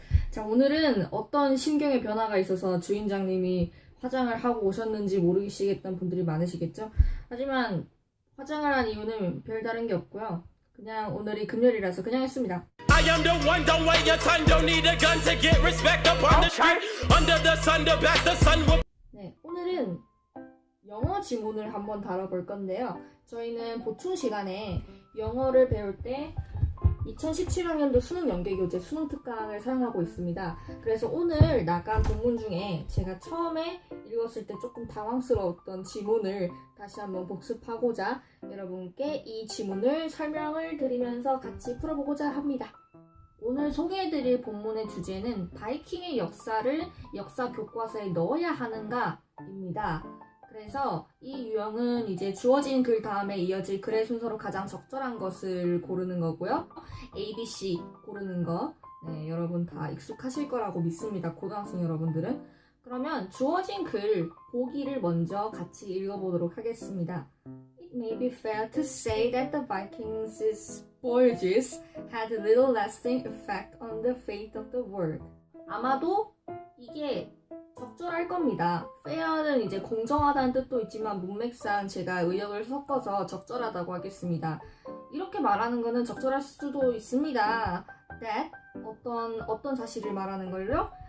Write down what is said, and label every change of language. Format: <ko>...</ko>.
<ko>자, 오늘은 어떤 심경의 변화가 있어서 주인장님이 화장을 하고 오셨는지 모르시겠던 분들이 많으시겠죠? 하지만 화장을 한 이유는 별다른 게 없고요. 그냥 오늘이 금요일이라서 그냥 했습니다.</ko> <en>I am the one, don't wait your time, don't need a gun to get respect upon the street. Under the sun, the best, the sun will.</en> <ko>네, 오늘은 영어 지문을 한번 다뤄볼 건데요. 저희는 보충 시간에 영어를 배울 때 2017학년도 수능 연계교재 수능 특강을 사용하고 있습니다. 그래서 오늘 나간 본문 중에 제가 처음에 읽었을 때 조금 당황스러웠던 지문을 다시 한번 복습하고자 여러분께 이 지문을 설명을 드리면서 같이 풀어보고자 합니다. 오늘 소개해드릴 본문의 주제는 바이킹의 역사를 역사 교과서에 넣어야 하는가입니다. 그래서 이 유형은 이제 주어진 글 다음에 이어질 글의 순서로 가장 적절한 것을 고르는 거고요. A, B, C 고르는 거 네, 여러분 다 익숙하실 거라고 믿습니다. 고등학생 여러분들은. 그러면 주어진 글 보기를 먼저 같이 읽어보도록 하겠습니다.</ko> <en>It may be fair to say that the Vikings' voyages had little lasting effect on the fate of the world.</en> <ko>아마도 이게 적절할 겁니다. fair는 이제 공정하다는 뜻도 있지만 문맥상 제가 의역을 섞어서 적절하다고 하겠습니다. 이렇게 말하는 거는 적절할 수도 있습니다. that 어떤 사실을 말하는 걸요?</ko>